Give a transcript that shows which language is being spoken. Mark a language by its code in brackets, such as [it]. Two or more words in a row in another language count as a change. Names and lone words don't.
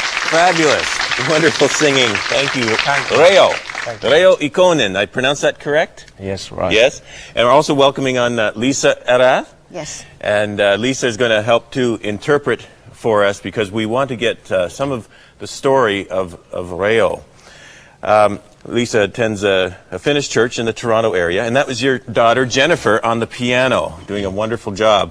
[en] Fabulous. Wonderful singing. Thank you. Reijo. Reijo Ikonen. I pronounced that correct? Yes, right. Yes. And we're also welcoming on Lisa Erath. Yes. And Lisa is going to help to interpret for us because we want to get some of the story of Reijo. Lisa attends a Finnish church in the Toronto area, and that was your daughter Jennifer on the piano, doing a wonderful job.